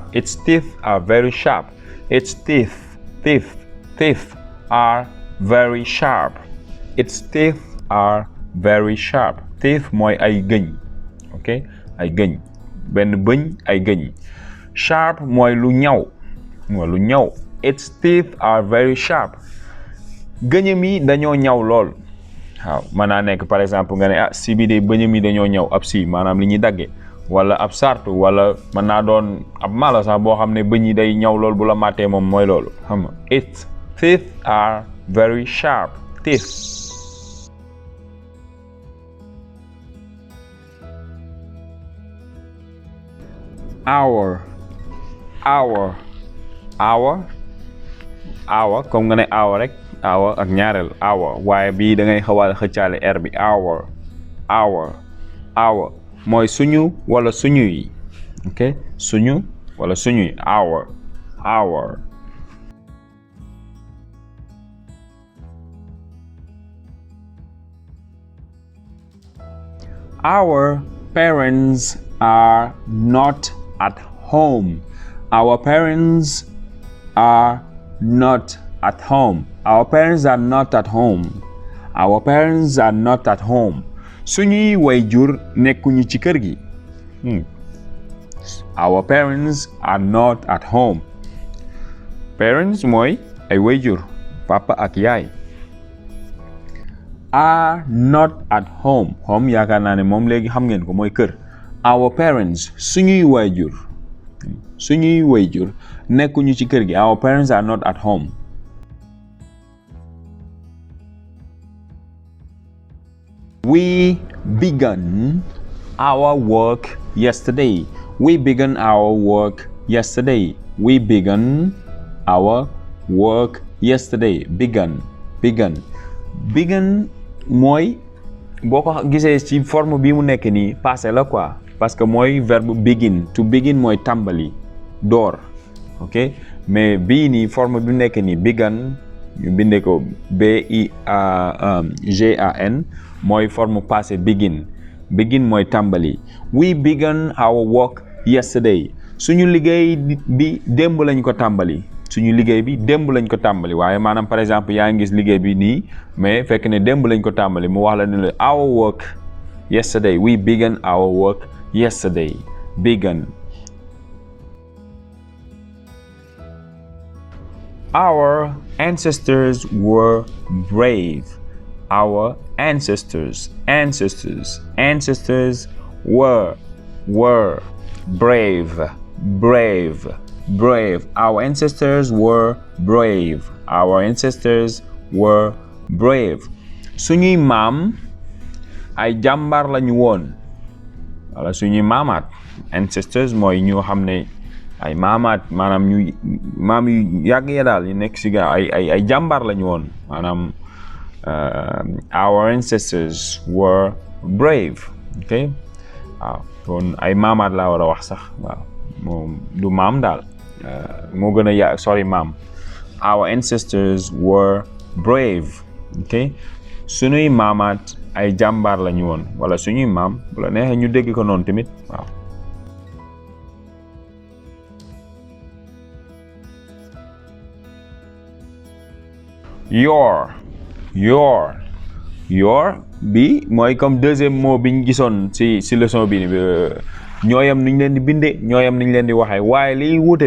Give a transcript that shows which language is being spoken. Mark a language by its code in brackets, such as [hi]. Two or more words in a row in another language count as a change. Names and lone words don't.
[en] Its teeth are very sharp. Its teeth are very sharp. Its teeth are very sharp. [wo] Teeth mooy ay gëñ. ok ay gëñ benn bëñ ay gëñ. Sharp mooy lu ñaw. [en] Its teeth are very sharp. [wo] gëñam yi dañoo ñaw lool. waaw mën naa nekk [fr] par exemple [wo] nga ne si bi de bëñam yi dañoo ñaw ab si maanaam li ñuy dagge wala ab sartu wala mën naa doon ab mala sax boo xam ne bëñ yi day ñaw lool bu la màttee moom mooy loolu xam nga. [en] Its teeth are very sharp. Teeth. [wo] Hour comme nga ne hour rek hour ak ñaareel hour waaye bii da ngay xawaal xëccaale r bi hour mooy suñu wala suñuy. ok suñu wala suñuy hour. [en] Our parents are not at home. Our parents are not at home. Our parents are not at home. Our parents are not at home. [wo] Suñuy waajur nekkuñu ci kër gi. [en] Our parents are not at home. [wo] Parents mooy ay waajur papa ak yaay. [en] Are not at home. [wo] Home yaakaar naa ne moom léegi xam ngeen ko mooy kër. [en] Our parents [wo] suñuy waajur nekkuñu ci kër gi. [en] Our parents are not at home. We began our work yesterday. We began our work yesterday. Began. [wo] Mooy boo ko gisee ci forme bi mu nekk nii passé la [fr] quoi parce que [wo] mooy verbe begin. [en] To begin [wo] mooy tàmbali door. ok mais bii nii forme bi mu nekk nii began ñu bindee ko BIGAN mooy [fr] forme passé [wo] begin mooy tàmbali. [en] We began our work yesterday. [wo] suñu liggéey bi démb lañ ko tàmbali. suñu liggéey bi démb lañ ko tàmbali waaye maanaam [fr] par exemple [wo] yaa ngi gis liggéey bi nii mais fekk ne démb lañ ko tàmbali mu wax la ne la [en] our work yesterday, we began our work yesterday. Began. Our ancestors were brave. Our ancestors were brave. Our ancestors were brave. Our ancestors were brave. [wo] Suñuy maam ay jàmbaar lañu woon wala suñuy maamaat ancestors mooy ñoo xam ne ay maamaat maanaam ñu maam yu yàgg ya daal yu nekk si ga ay jàmbaar lañu woon maanaam [en] our ancestors were brave. [wo] Okay, waaw kon ay maamaat laa war a wax sax waaw moom du maam daal moo gën a sorry maam. [en] Our ancestors were brave. [wo] Okay, suñuy maamaat ay jàmbaar lañu woon wala suñuy maam bu la neexee ñu dégg ko noonu tamit waaw. your bi mooy [fr] comme deuxième mot [wo] biñ gisoon ci leçon bi ñooyam niñ leen di bindee ñooyam niñ leen di waxee waaye liy wuute